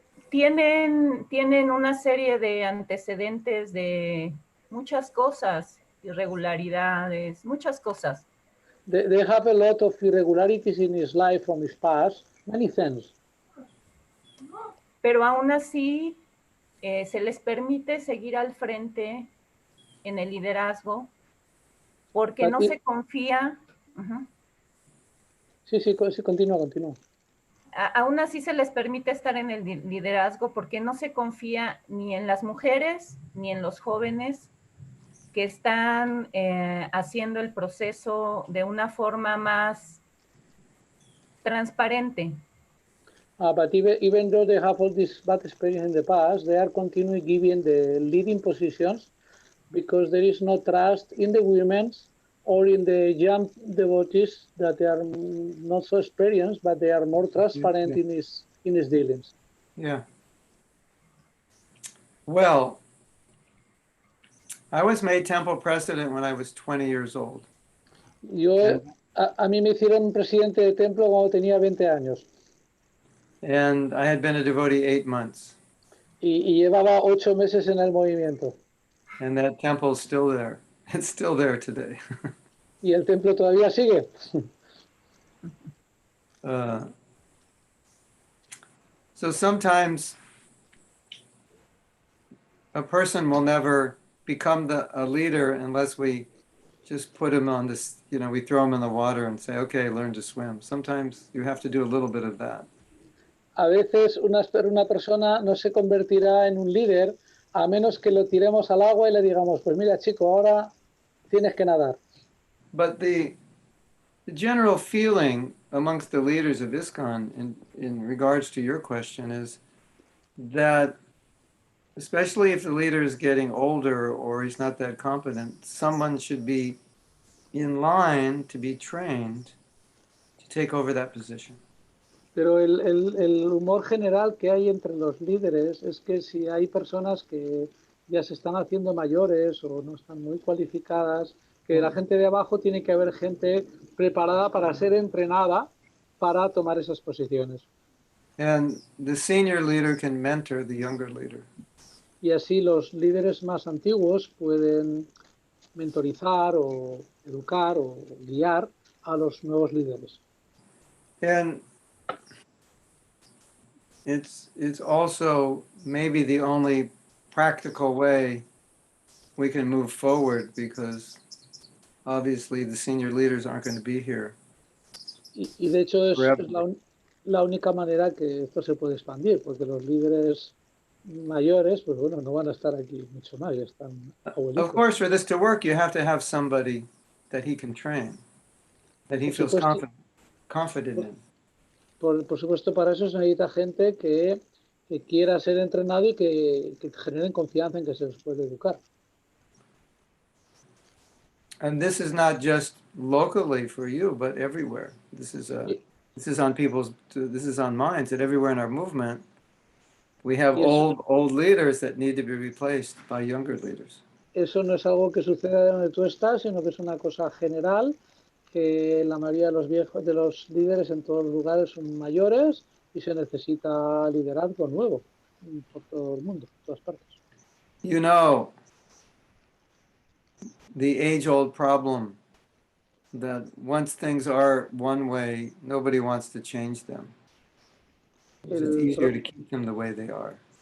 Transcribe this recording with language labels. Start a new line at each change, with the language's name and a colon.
Spanish: tienen una serie de antecedentes de muchas cosas, irregularidades, muchas cosas.
English: they have a lot of irregularities in his life from his past, many things.
Spanish: Pero aún así se les permite seguir al frente en el liderazgo porque no se confía. Sí, sí, continúa. Aún así se les permite estar en el liderazgo porque no se confía ni en las mujeres ni en los jóvenes que están haciendo el proceso de una forma más transparente.
English: But even though they have all this bad experience in the past, they are continuing giving the leading positions because there is no trust in the women or in the young devotees that they are not so experienced, but they are more transparent in his dealings. Yeah. Well, I was made temple president when I was 20 years old.
Spanish: A mí me hicieron presidente de templo cuando tenía 20 años.
English: And I had been a devotee 8 months.
Spanish: Y llevaba 8 meses en el movimiento.
English: And that temple is still there. It's still there today.
Spanish: Y el templo todavía sigue.
English: So sometimes a person will never become a leader unless we just put him on this, we throw him in the water and say, okay, learn to swim. Sometimes you have to do a little bit of that.
Spanish: A veces una persona no se convertirá en un líder a menos que lo tiremos al agua y le digamos, pues mira chico, ahora tienes que nadar.
English: But the general feeling amongst the leaders of ISKCON in regards to your question is that, especially if the leader is getting older or he's not that competent, someone should be in line to be trained to take over that position.
Spanish: Pero el humor general que hay entre los líderes es que si hay personas que ya se están haciendo mayores o no están muy cualificadas, que la gente de abajo tiene que haber gente preparada para ser entrenada para tomar esas posiciones.
English: And the senior leader can mentor the younger leader.
Spanish: Y así los líderes más antiguos pueden mentorizar o educar o guiar a los nuevos líderes.
English: And it's also maybe the only practical way we can move forward, because obviously the senior leaders aren't going to be here.
Spanish: Y de hecho es la única manera que esto se puede expandir, porque los líderes mayores, pues bueno, no van a estar aquí mucho más, ya están abuelitos.
English: Of course, for this to work, you have to have somebody that he can train, that he feels confident in.
Spanish: Por supuesto, para eso se necesita gente que quiera ser entrenado y que generen confianza en que se les puede educar.
English: And this is not just locally for you, but everywhere. This is on minds, that everywhere in our movement, we have old leaders that need to be replaced by younger leaders.
Spanish: Eso no es algo que suceda donde tú estás, sino que es una cosa general, que la mayoría de los líderes en todos los lugares son mayores y se necesita liderazgo nuevo por todo el mundo, por todas partes.
English: You know, the age-old problem that once things are one way, nobody wants to change them. It's easier to keep them the way they are.